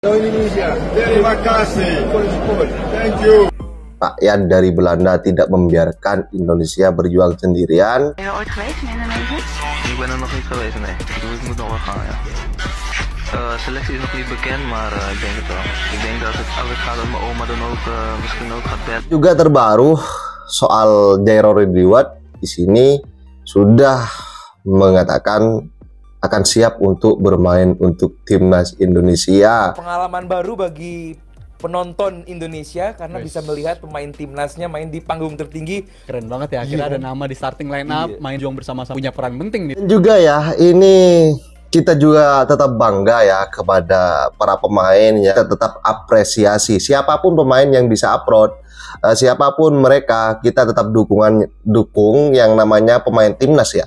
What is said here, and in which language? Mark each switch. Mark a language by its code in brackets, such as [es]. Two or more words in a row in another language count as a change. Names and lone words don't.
[id] Indonesia, terima kasih. [en] Thank you. [id] Rakyat dari Belanda tidak membiarkan Indonesia berjuang sendirian. [nl] Ben je ooit geweest in Indonesië? Ik ben er nog niet geweest, nee. Ik moet nog wel gaan, ja. Selectie is nog niet bekend, maar ik denk het wel. Ik denk dat als het gaat dat mijn oma dan ook misschien ook gaat bed. [id] Juga terbaru soal Jairo Ridwan di sini sudah mengatakan akan siap untuk bermain untuk timnas Indonesia. Pengalaman baru bagi penonton Indonesia karena bisa melihat pemain timnasnya main di panggung tertinggi. Keren banget ya, akhirnya ada nama di [en] starting line up, [id] main juang bersama-sama, punya peran penting nih. Dan juga ya, ini kita juga tetap bangga ya kepada para pemain ya, kita tetap apresiasi siapapun pemain yang bisa upload, siapapun mereka, kita tetap dukung yang namanya pemain timnas ya.